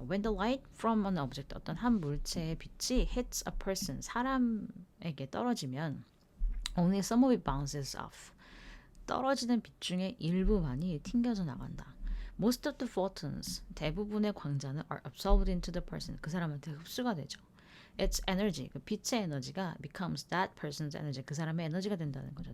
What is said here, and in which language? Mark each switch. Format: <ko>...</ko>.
<en>When the light from an object,</en> <ko>어떤 한 물체의 빛이</ko> <en>hits a person,</en> <ko>사람에게 떨어지면</ko> <en>only some of it bounces off.</en> <ko>떨어지는 빛 중에 일부만이 튕겨져 나간다.</ko> <en>Most of the photons,</en> <ko>대부분의 광자는</ko> <en>are absorbed into the person,</en> <ko>그 사람한테 흡수가 되죠.</ko> <en>Its energy,</en> <ko>그 빛의 에너지가</ko> <en>becomes that person's energy,</en> <ko>그 사람의 에너지가 된다는 거죠.</ko>